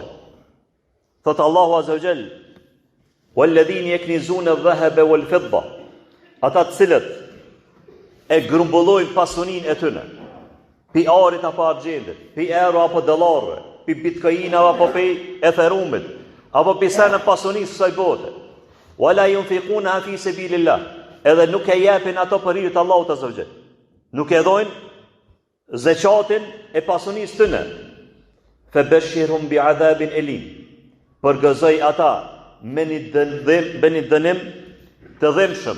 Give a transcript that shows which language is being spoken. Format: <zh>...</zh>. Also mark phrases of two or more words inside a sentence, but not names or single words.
<sq>Thotë Allahu</sq> <ar>عز وجل والذين يكنزون الذهب والفضة,</ar> <sq>ata të cilët e grumbullojnë pasuninë e tyre. Pi arit apo argjendit, pi euro apo dollarëve, pi bitcoina apo pi etherumit, apo pi senë pasunisë së bote.</sq> <ar>ولا ينفقون في سبيل الله,</ar> <sq>edhe nuk e japin ato për hir të Allahut</sq> <ar>عز وجل.</ar> <sq>Nuk e dhojnë zekatin e pasunisë tyre.</sq> <ar>فبشرهم بعذاب أليم.</ar> <sq>Përgëzoj ata me një dënim të dhimbshëm.</sq>